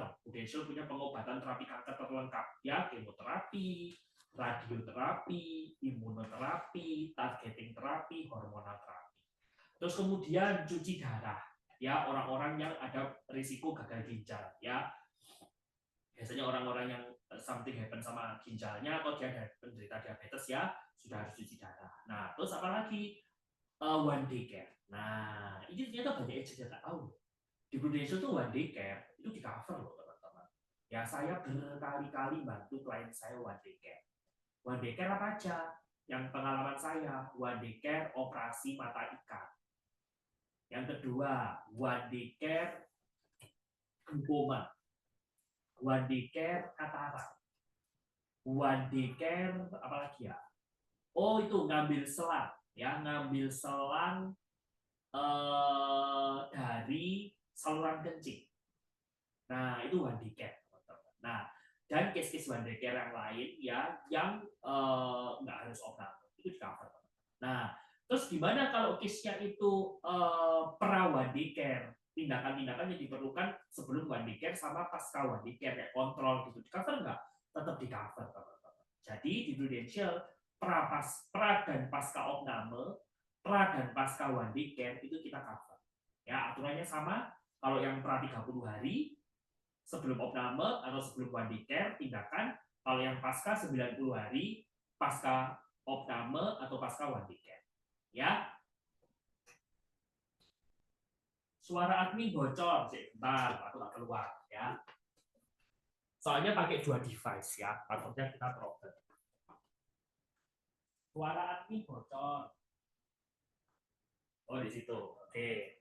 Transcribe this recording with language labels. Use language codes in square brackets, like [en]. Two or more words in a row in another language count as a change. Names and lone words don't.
[id] Prudential punya pengobatan terapi kanker terlengkap. Ya, kemoterapi, radioterapi, imunoterapi, targeting terapi, hormonal terapi. Terus kemudian cuci darah. Ya, orang-orang yang ada risiko gagal ginjal. Ya, biasanya orang-orang yang [en] something happen [id] sama ginjalnya atau dia penderita diabetes ya sudah harus cuci darah. Nah, terus apa lagi? [en] One day care. [id] Nah, ini ternyata banyak agent yang nggak tahu. Di Prudential tuh [en] one day care [id] itu di cover loh teman-teman. Ya saya berkali-kali bantu klien saya [en] one day care. One day care [id] apa aja? Yang pengalaman saya, [en] one day care [id] operasi mata ikan. Yang kedua, [en] one day care glaukoma. One day care katarak. One day care [id] apa lagi ya? Oh itu ngambil selang, ya ngambil selang dari saluran kencing. [en] Nah, itu one day care. [id] Nah, dan case-case [en] one day care [id] yang lain ya yang nggak harus opname itu di cover. Nah, terus gimana kalau case-nya itu pra [en] one day care? [id] Tindakan-tindakan yang diperlukan sebelum [en] one day care [id] sama pasca [en] one day care [id] kayak kontrol gitu di cover nggak? Tetap di cover, teman-teman. Jadi di Prudential pra dan pasca opname, pra dan pasca [en] one day care [id] itu kita cover. Ya, aturannya sama. Kalau yang pra 30 hari sebelum opname atau sebelum [en] one day care [id] tindakan, kalau yang pasca 90 hari pasca opname atau pasca [en] one day care. [id] Ya. Suara admin bocor, bentar, aku tak keluar ya. Soalnya pakai 2 device ya, takutnya kita problem. Suara admin bocor. Oh, di situ. Oke.